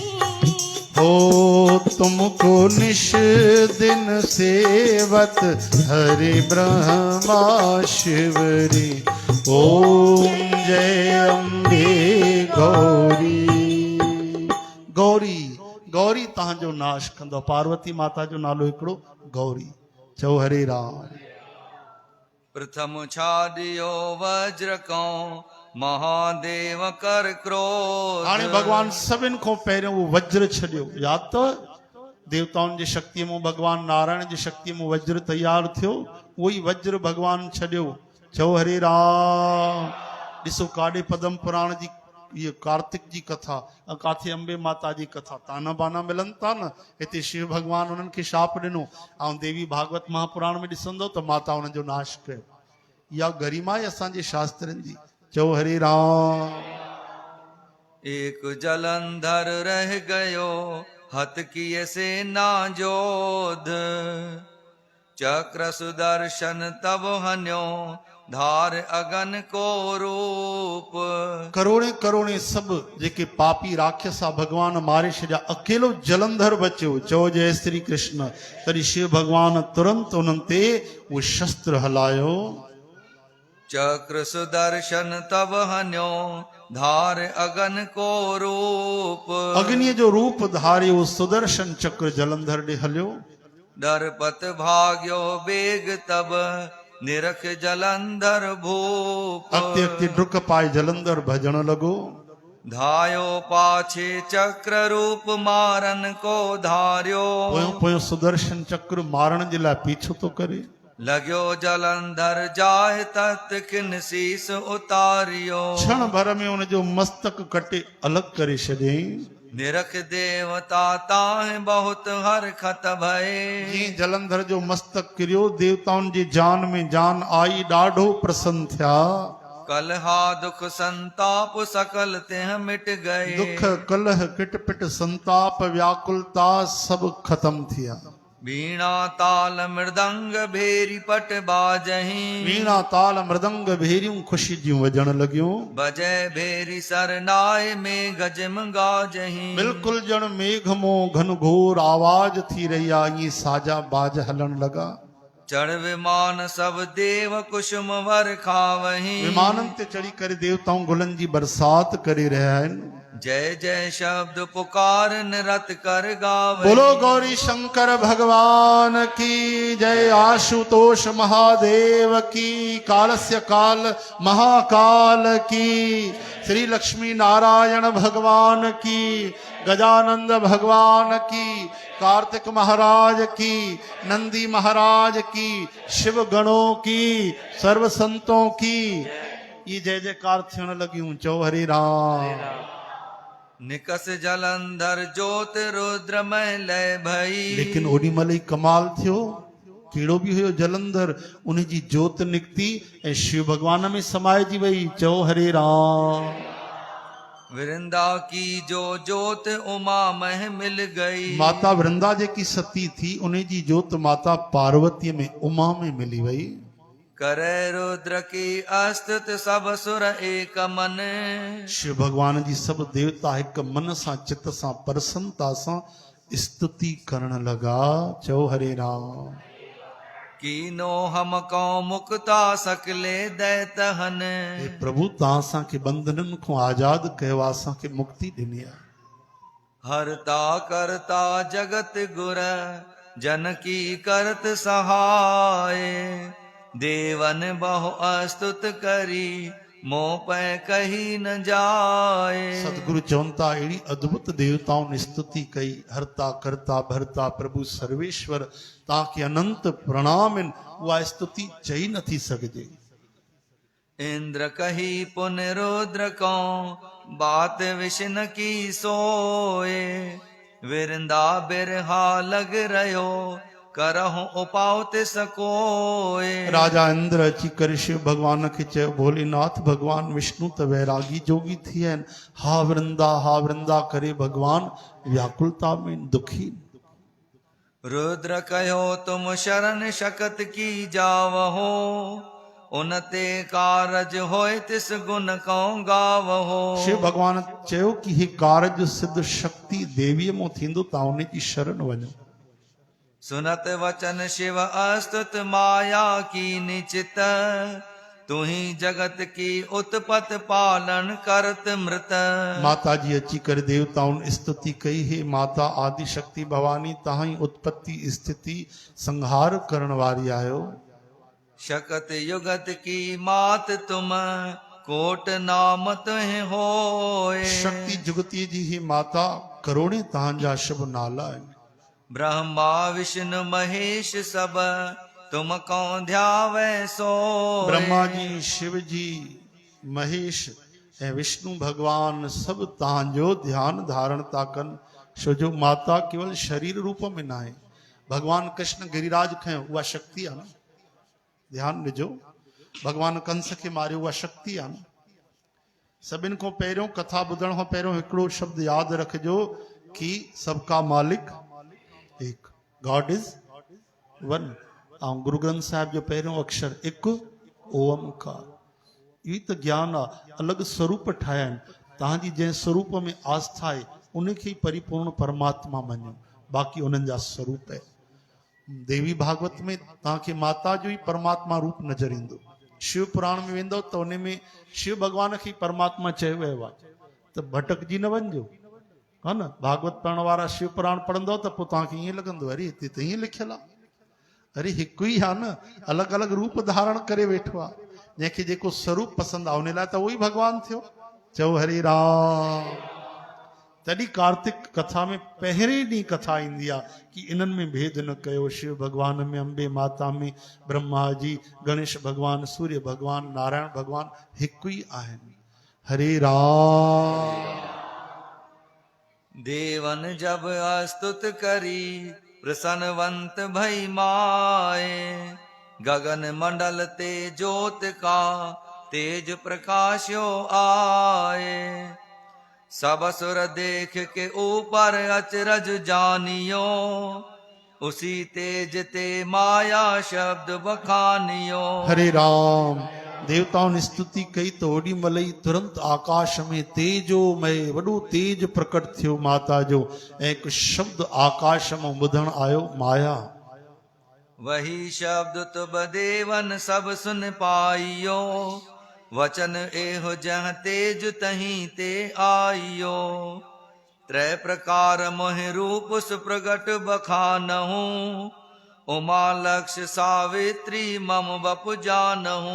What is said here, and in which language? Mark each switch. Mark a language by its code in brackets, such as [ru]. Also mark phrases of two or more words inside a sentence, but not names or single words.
[hi] हो तुमको निश दिन सेवत हरि ब्रह्मा शिवरी ओम जय अम्बे गौरी गौरी गौरी [sd] तव्हांजो नाश कंदो पार्वती माता जो नालो हिकिड़ो गौरी चओ हरे राम [hi] प्रथम छाडियो वज्र को महादेव कर क्रोध [sd] हाणे भगवान सभिनि खां पहिरियों उहो वज्र छॾियो यादि अथव देवताउनि जी शक्तिअ मां भगवान नारायण जी शक्तिअ मां वज्र तयारु थियो उहो ई वज्र भगवान छॾियो चओ हरे राम ॾिसो काॾे पदम पुराण जी ये कार्तिक जी कथा काथे अंबे माता जी कथा ताना बाना मिलनि था न हिते शिव भगवान उन्हनि खे शाप ॾिनो ऐं देवी भागवत महापुराण में ॾिसंदो त माता उन्हनि जो नाश कयो इहा गरिमा आहे असांजे शास्त्रनि जी चओ हरे राम [hi] एक जलंधर रह गयो हत किए सेना जोध चक्र सुदर्शन तब हन्यो धार अगन को रूप [sd] करोड़े करोड़े सभु जेके पापी राक्षस आहे भगवान मारे छॾिया अकेलो जलंधर बचियो चओ जय श्री कृष्ण तॾहिं शिव भगवान तुरंत उन्हनि ते उहो शस्त्र हलायो [hi] चक्र सुदर्शन तब हन्यो धार अगन को रूप [sd] अग्नि जो रूप धारियो सुदर्शन चक्र जलंधर ॾे हलियो [hi] डरपत भाग्यो बेग तब निरख जलंधर भूप [sd] अॻिते अॻिते डुक पाए जलंधर भॼण लॻो [hi] धायो पाछे चक्र रूप मारन को धारियो [sd] पोयों पोयों सुदर्शन चक्र मारण जे लाइ पीछो थो करे [hi] लॻियो जलंधर जाए तत खिन शीस उतारियो [sd] क्षण भर में उनजो मस्तक कटे अलॻि करे छॾियईं [hi] निरख देवता ताहि बहुत हरखत भये [sd] जीअं जलंधर जो मस्तक किरियो देवताउनि जी जान में जान आई ॾाढो प्रसन्न थिया [hi] कलहा दुख संताप सकल तेह मिट गए [sd] दुख कलह किट पिट संताप व्याकुलता सभु ख़त्म थिया [hi] वीणा ताल मृदंग भेरी पट बाजही [sd] वीणा ताल मृदंग भेरियूं ख़ुशी जूं वॼण लॻियूं [hi] बजय भेरी सरनाए में गजम गाजही [sd] बिल्कुलु ॼण मेघ मो घनघोर आवाज थी रही आहे ईअं साजा बाज हलण लॻा [hi] चढ़ विमान सब देव कुसुम वर खावही [sd] विमाननि ते चढ़ी करे देवताऊं गुलनि जी बरसात करे रहिया आहिनि [hi] जय जय शब्द पुकार निरत कर गावही बोलो गौरी शंकर भगवान की जय आशुतोष महादेव की कालस्य काल महाकाल की श्री लक्ष्मी नारायण भगवान की गजानंद भगवान की कार्तिक महाराज की नंदी महाराज की शिव गणों की सर्व संतों की [sd] ये जय जयकार थियण लॻियूं चओ हरे राम [hi] निकस जलंधर ज्योत रुद्रमय लय भई [sd] लेकिन ओॾी महिल ई कमाल थियो कहिड़ो बि हुयो जलंधर उन जी जोत निकिती ऐं शिव भगवान में समाइजी वई चओ हरे राम [hi] वृंदा की जो ज्योत उमा मह मिल गई [sd] माता वृंदा जेकी सती थी उन जी जोत माता पार्वतीअ में उमा में मिली वई [hi] करे रुद्र की अस्तुत सब सुर एक मन [sd] शिव भगवान जी सभु देवता हिक मन सां चित सां प्रसन्नता सां स्तुति करण लॻा चओ हरे राम [hi] कीनो हम को मुक्ता सकले दैतहन [sd] हे प्रभु तव्हां असांखे बंधननि खां आज़ाद कयो आहे असांखे मुक्ति ॾिनी आहे [hi] हरता करता जगत गुर जन की करत सहाय देवन बहु अस्तुत करी मोह पै कही न जाए। [sd] सतगुरु चवंता अहिड़ी अद्भुत देवताउनि स्तुति कई, हरता करता भरता प्रभु सर्वेश्वर तव्हांखे अनंत प्रणाम आहिनि, उहा स्तुति चई नथी सघिजे। [hi] इंद्र कही पुन रुद्र को बात विष्ण की सोए, विरंदा बिरहा लग रहो करहु उपाउ तिस कोए। [sd] राजा इंद्र अची करे शिव भगवान खे चयो, भोलेनाथ भगवान विष्णु त वैरागी जोगी थी आहिनि, हा वृंदा करे भगवान व्याकुलता में दुखी। [hi] रुद्र कहो तुम शरण शकत की जावहो, उनते कारज होय तिस गुण को गावहो। [sd] शिव भगवान चयो कि हे कारज सिद्ध शक्ति देवीअ मों थींदो, तव्हां उन जी शरण वञो। [hi] सुनत वचन शिव अस्तुत माया की निचित, तुही जगत की उत्पत पालन करत मृत। [sd] माता जी अची करे देवताउनि स्तुति कई, हे माता आदि शक्ति भवानी तव्हां ई उत्पत्ति स्थिति संहार करण वारी आहियो। [hi] शकत युगत की मात तुम कोट नाम तुहि होए। [sd] शक्ति जुगती जी ही माता करोड़े तव्हांजा शुभ नाला आहिनि। [hi] ब्रह्मा विष्णु महेश सब तुम को ध्यावे सोए। [sd] ब्रह्मा जी शिव जी महेश ऐं विष्णु भगवान सभु तव्हांजो ध्यानु धारण था कनि, छो जो माता केवल शरीर रूप में न आहे। भगवान कृष्ण गिरिराज खयो, उहा शक्ति आहे न। ध्यानु ॾिजो, भगवान कंस खे मारियो, उहा शक्ति आहे न। सभिनि खां पहिरियों कथा ॿुधण खां पहिरियों हिकिड़ो शब्द यादि रखिजो कि [hi] सबका मालिक एक, [en] God is one. [sd] ऐं गुरु ग्रंथ साहिब जो पहिरियों अक्षर हिकु ओमकार। इहो त ज्ञान आहे। अलॻि स्वरूप ठाहिया आहिनि, तव्हांजी जंहिं स्वरूप में आस्था आहे उनखे ई परिपूर्ण परमात्मा मञो, बाक़ी उन्हनि जा स्वरूप आहे। देवी भागवत में तव्हांखे माता जो ई परमात्मा रूप नज़र ईंदो। शिव पुराण में वेंदो त उन में शिव भगवान खे परमात्मा चयो वियो आहे, त भटकजी न वञिजो, हा न। भागवत पढ़ण वारा शिव पुराण पढ़ंदो त पोइ तव्हांखे ईअं लॻंदो, अरे हिते त ईअं लिखियलु आहे, अरे हिकु ई आहे न, अलॻि अलॻि रूप धारण करे वेठो आहे। जंहिंखे जेको स्वरूप पसंदि आहे उन लाइ त उहो ई भगवान थियो। चओ हरे राम। तॾहिं कार्तिक कथा में पहिरें ॾींहुं कथा ईंदी आहे कि इन्हनि में भेद न कयो। शिव भगवान में, अंबे माता में, ब्रह्मा जी, गणेश भगवान, सूर्य भगवान, नारायण भगवान हिकु ई आहिनि। हरे राम। [hi] देवन जब अस्तुत करी प्रसन्नवंत भई माए, गगन मंडल ते ज्योत का तेज प्रकाश्यो आए। सब असुर देख के ऊपर अचरज जानियो, उसी तेज ते माया शब्द बखानियो। [sd] हरे राम। देवताओं ने स्तुति कई तो ओडी मलई तुरंत आकाश में तेजोमय वडो तेज प्रकट थियो माता जो। एक शब्द आकाश में ॿुधण आयो, माया। [hi] वही शब्द तुब देवन सब सुन पाइयो, वचन एहो जह तेज तहीं ते आइयो। त्रय प्रकार मोह रूप सुप्रगट बखानहु, उमा लक्ष्य सावित्री मम बपु जानहु।